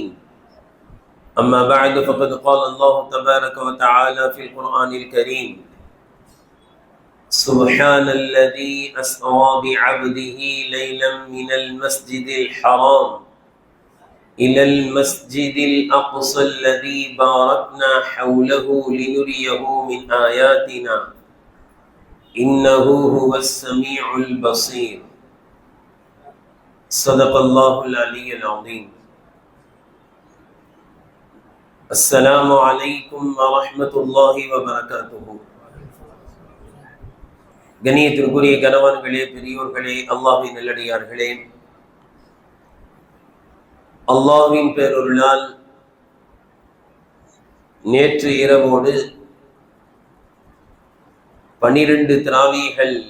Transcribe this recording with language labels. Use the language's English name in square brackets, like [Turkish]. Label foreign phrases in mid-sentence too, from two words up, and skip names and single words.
[Arabic] أما بعد، فقد قال الله تبارك وتعالى في القرآن الكريم: سبحان الذي أسرى بعبده ليلا من المسجد الحرام إلى المسجد الأقصى الذي باركنا حوله لنريه من آياتنا إنه هو السميع البصير. صدق الله العلي العظيم. السلام عليكم ورحمة الله وبركاته. [Tamil] கண்ணியத்திற்குரிய கணவான்களே, பெரியோர்களே, அல்லாஹ்வின் நல்லடியார்களே, அல்லாஹ்வின் பேரருளால் நேற்று இரவோடு 12 தராவீகள்